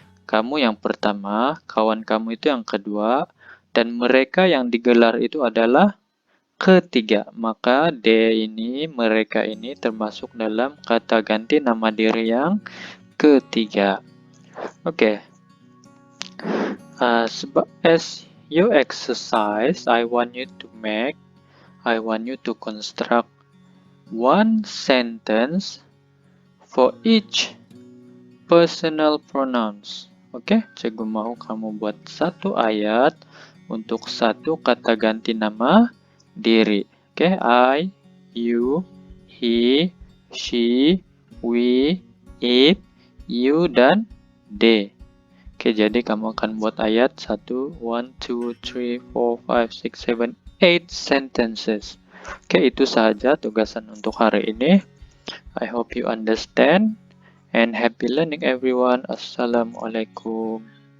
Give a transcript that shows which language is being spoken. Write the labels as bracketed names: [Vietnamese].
[Malay] Kamu yang pertama, kawan kamu itu yang kedua, dan mereka yang digelar itu adalah ketiga. Maka they ini, mereka ini termasuk dalam kata ganti nama diri yang ketiga. Oke. [English] As you exercise, I want you to construct one sentence for each personal pronouns. [Malay] Oke, cikgu mau kamu buat satu ayat untuk satu kata ganti nama diri. [English] Oke, I, you, he, she, we, it, you, dan they. [Malay] Oke, jadi kamu akan buat ayat 1, 2, 3, 4, 5, 6, 7, 8 sentences. Oke, itu saja tugasan untuk hari ini. [English] I hope you understand and happy learning everyone. Assalamualaikum.